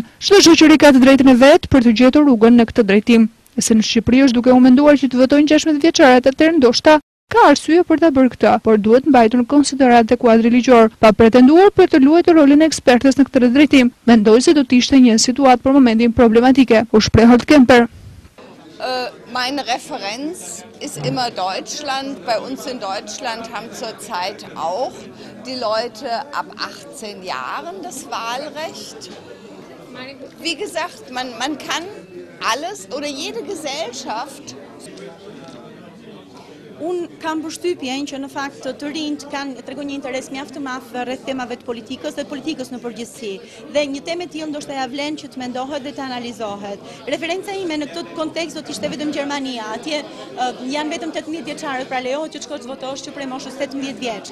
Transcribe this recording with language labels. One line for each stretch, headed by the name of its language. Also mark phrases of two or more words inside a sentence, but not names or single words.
Albanian: Çdo shoqëri ka të drejtën e vet për të gjetur rrugën në këtë drejtim. Se në Shqipëri është duke u menduar që të votojnë 16 vjeçarët, atëherë ndoshta ka arsye për ta bërë këtë, por duhet mbajtur në konsideratë kuadri ligjor, pa pretenduar për të luajtur rolin e ekspertes në këtë drejtim. Mendoj se do të ishte një situatë për momentin problematike, u shpreh Holt-Kemper.
German: Meine Referenz ist immer Deutschland. Bei uns in Deutschland haben zurzeit auch die Leute ab 18 Jahren das Wahlrecht. Wie gesagt, man kann alles oder jede Gesellschaft.
Albanian: Unë kam përshtypjen që në fakt të rinjt tregon një interes mjaft të madh rreth temave të politikës dhe politikës në përgjithësi. Dhe një temë e tillë ndoshta ja vlen që të mendohet dhe të analizohet. Referenca ime në këtë kontekst do të ishte vetëm Gjermania. Atje janë vetëm 18 vjeçarët, pra lejohet që të shkosh të votosh që prej moshës 18 vjeç.